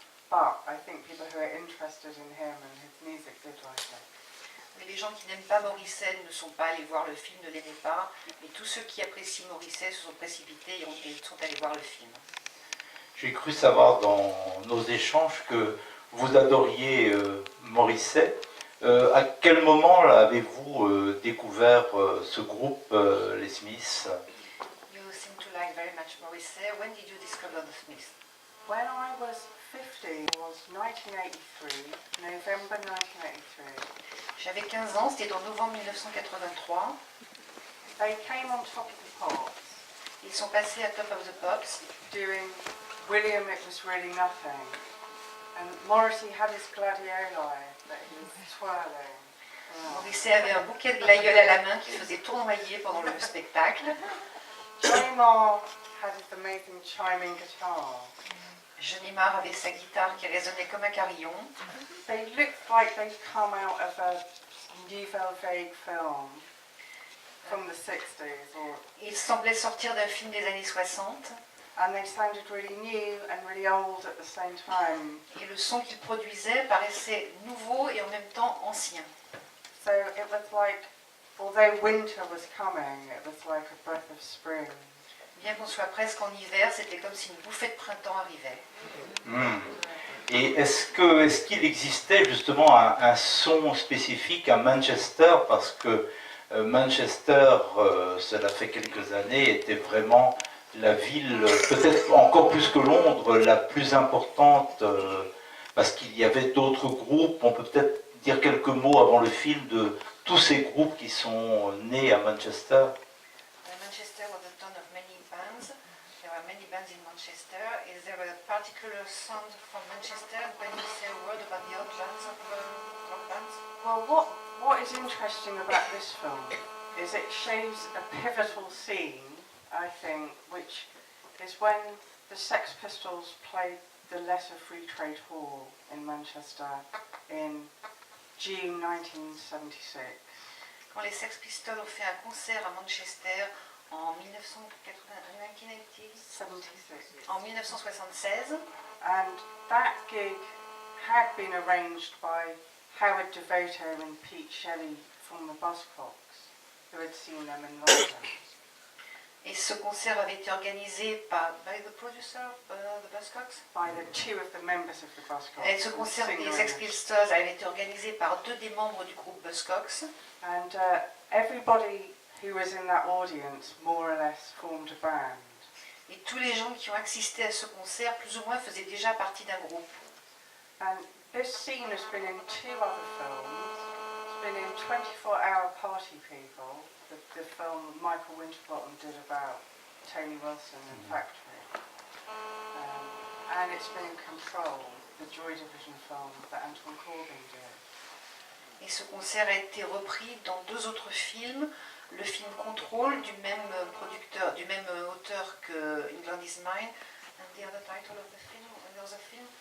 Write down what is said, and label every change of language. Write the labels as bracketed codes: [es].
[en] But I think people who are interested in him and his music did like it. [fr] Mais les gens qui n'aiment pas Morrissey ne sont pas allés voir le film, ne l'aimaient pas. Mais tous ceux qui apprécient Morrissey se sont précipités et sont allés voir le film. J'ai cru savoir dans nos échanges que vous adoriez Morrissey. À quel moment avez-vous découvert ce groupe, les Smiths? [en] You seem to like very much Morrissey. When did you discover the Smiths? When I was 50, it was 1983, November 1983. [fr] J'avais 15 ans, c'était en novembre 1983. [en] They came on Top of the Pops, [fr] Ils sont passés à Top of the Pops. [en] doing William It Was Really Nothing. And Morrissey had his gladioli that he was twirling. [fr] Morrissey avait un bouquet de glaïeuls à la main qui faisait tournoyer pendant le spectacle. [en] Johnny Marr had his amazing chiming guitar. [fr] Johnny Marr avait sa guitare qui résonnait comme un carillon. [en] They looked like they'd come out of a Nouvelle Vague film from the 60s, [fr] Ils semblaient sortir d'un film des années 60. [en] and they sounded really new and really old at the same time. [fr] Et le son qu'ils produisaient paraissait nouveau et en même temps ancien. [en] So it was like, although winter was coming, it was like a breath of spring. [fr] Bien qu'on soit presque en hiver, c'était comme si une bouffée de printemps arrivait. Et est-ce qu'il existait justement un son spécifique à Manchester? Parce que Manchester, cela fait quelques années, était vraiment la ville, peut-être encore plus que Londres, la plus importante, parce qu'il y avait d'autres groupes. On peut peut-être dire quelques mots avant le film de tous ces groupes qui sont nés à Manchester. [en] Manchester was a town of many bands. There are many bands in Manchester. Is there a particular sound from Manchester? Can you say a word about the old bands of rock bands? Well, what is interesting about this film is it shows a pivotal scene, I think, which is when the Sex Pistols played the Letter Free Trade Hall in Manchester in June 1976. [fr] Quand les Sex Pistols ont fait un concert à Manchester en 1976, [en] And that gig had been arranged by Howard Devoto and Pete Shelley from the Buzzcocks, who had seen them in London. [fr] et ce concert avait été organisé par by the producer of the Buzzcocks. [en] By the two of the members of the Buzzcocks. [fr] Et ce concert des Sex Pistols avait été organisé par deux des membres du groupe Buzzcocks. [en] And everybody who was in that audience more or less formed a band. [fr] Et tous les gens qui ont assisté à ce concert, plus ou moins, faisaient déjà partie d'un groupe. [en] And this scene has been in 2 other films. It's been in 24-Hour Party People, the film Michael Winterbottom did about Tony Wilson and Factory. And it's been in Control, the Joy Division film that Anton Corbijn did. [fr] Et ce concert a été repris dans 2 autres films, le film Control du même producteur, du même auteur que England is Mine, and the other title of the film, another film,